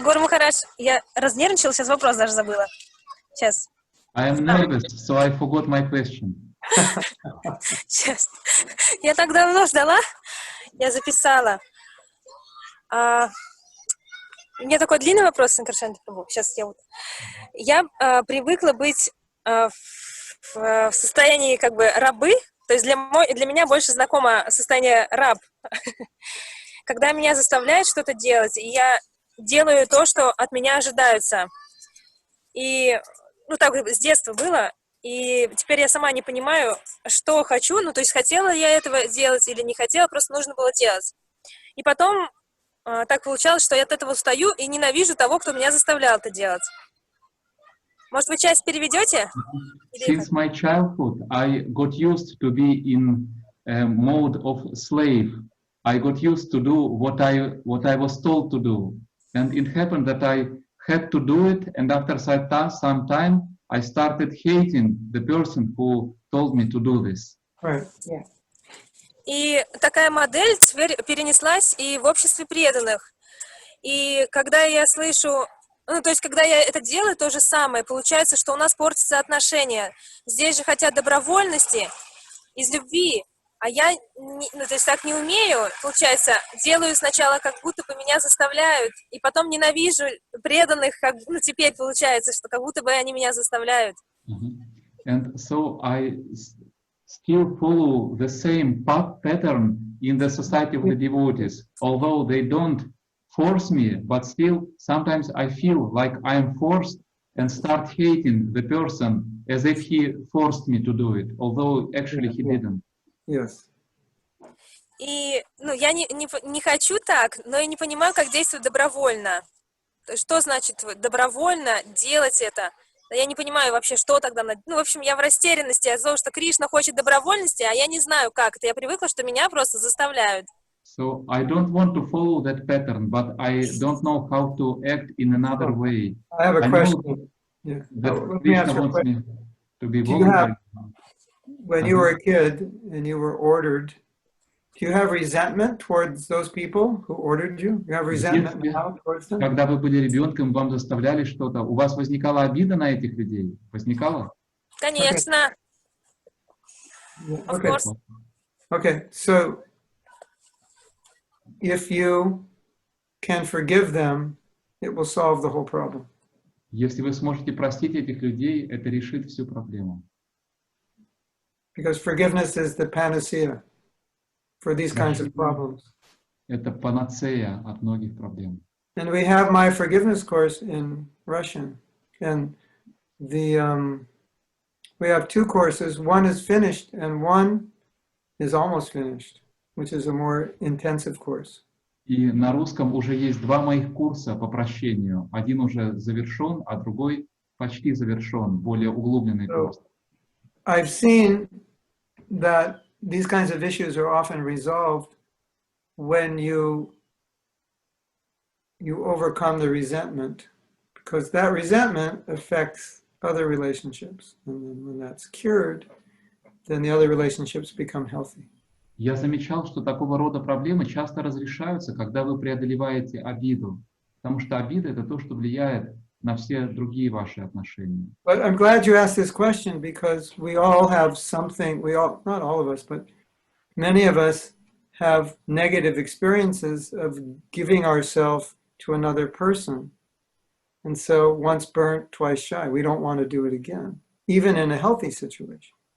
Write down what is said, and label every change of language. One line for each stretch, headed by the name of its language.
Russian: Гуру Махарадж, я разнервничалась, сейчас вопрос даже забыла. Сейчас.
English: I am nervous, so I forgot my question.
Russian: Сейчас. Я так давно ждала, я записала. У меня такой длинный вопрос, Санкаршанти Прабху. Сейчас я привыкла быть в состоянии как бы рабы, то есть для меня больше знакомо состояние раб. Когда меня заставляют что-то делать, и я делаю то, что от меня ожидаются. И, так с детства было, и теперь я сама не понимаю, что хочу, то есть хотела я этого делать или не хотела, просто нужно было делать. И потом так получалось, что я от этого устаю и ненавижу того, кто меня заставлял это делать. Может, вы часть переведете?
English: Since my childhood, I got used to be in a mode of slave. I got used to do what I was told to do. And it happened that I had to do it, and after some time, I started hating the person who told me to do this. Right. Yeah.
Russian: И такая модель теперь перенеслась и в обществе преданных. И когда я слышу, то есть когда я это делаю, то же самое, получается, что у нас портятся отношения. Здесь же хотят добровольности, из любви, а я то есть так не умею, получается, делаю сначала, как будто бы меня заставляют, и потом ненавижу преданных, теперь получается, что как будто бы они меня заставляют.
English: And so I still follow the same pattern in the society of the devotees, although they don't force me, but still sometimes I feel like I am forced and start hating the person as if he forced me to do it, although actually he didn't. Yes.
Russian: И я не хочу так, но и не понимаю, как действовать добровольно. Что значит добровольно делать это? Я не понимаю вообще, что тогда... в общем, я в растерянности от того, что Кришна хочет добровольности, а я не знаю, как это. Я привыкла, что меня просто заставляют.
English: So I don't want to follow that pattern, but I don't know how to act in another way. I have a question. Yeah. That Krishna wants me to be Do you have, voluntary. when you were a kid and you were ordered, do you have resentment towards those people who ordered you? You have resentment now towards them?
Russian: Когда вы были ребенком, вам заставляли что-то, у вас возникала обида на этих людей? Возникала? Конечно.
English: Of course. Okay, so if you can forgive them, it will solve the whole problem.
Russian: Если вы сможете простить этих людей, это решит всю проблему.
English: Because forgiveness is the panacea for these kinds of problems.
Russian: Это панацея от многих проблем.
English: And we have my forgiveness course in Russian, and we have two courses. One is finished, and one is almost finished, which is a more intensive course.
Russian: И на русском уже есть два моих курса по прощению. Один уже завершен, а другой почти завершен, более углубленный курс.
English: I've seen that these kinds of issues are often resolved when you overcome the resentment, because that resentment affects other relationships. And then when that's cured, then the other relationships become healthy.
Russian: Я замечал, что такого рода проблемы часто разрешаются, когда вы преодолеваете обиду. Потому что обида — это то, что влияет на все другие ваши отношения.
English: But I'm glad you asked this question because we all have something, not all of us, but many of us have negative experiences of giving ourselves to another person. And so once burnt, twice shy. We don't want to do it again, even in a healthy situation.